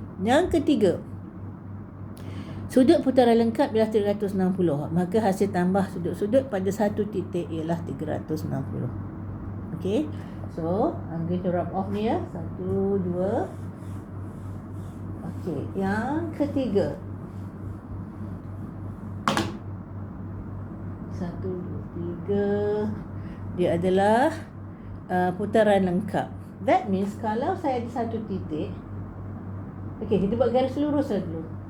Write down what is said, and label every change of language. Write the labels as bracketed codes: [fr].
[ms] Yang ketiga, sudut putaran lengkap ialah 360. Maka hasil tambah sudut-sudut pada satu titik ialah 360. [en] Okay, so I'm going to rub off ni ya. [ms] 1, 2. Okay, yang ketiga, 1, 2, 3, dia adalah putaran lengkap. [en] That means [ms] kalau saya ada satu titik, okay, kita buat garis lurus lah dulu.